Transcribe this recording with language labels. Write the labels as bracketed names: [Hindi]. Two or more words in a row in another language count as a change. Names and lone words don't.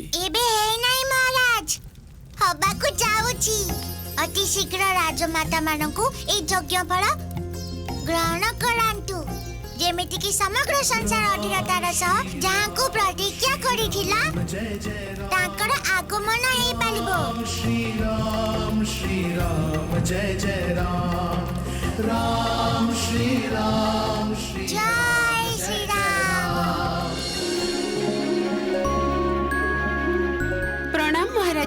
[Odia] ଏବେ ହେଇନାହିଁ ମହାରାଜ, ହବାକୁ ଯାଉଛି। ଅତି ଶୀଘ୍ର ରାଜମାତା ମାନଙ୍କୁ এই ଯଜ୍ଞ ଫଳ ଗ୍ରହଣ କରାନ୍ତୁ, ଯେମିତିକି ସମଗ୍ର ସଂସାର ଅଧୀରତାର ସହ ଯାହାଙ୍କୁ ପ୍ରତିଜ୍ଞା କରିଥିଲା ତାଙ୍କର ଆଗମନ ହେଇପାରିବ। [Hindi] श्री राम जय जय राम जय श्री राम। प्रणाम महाराज।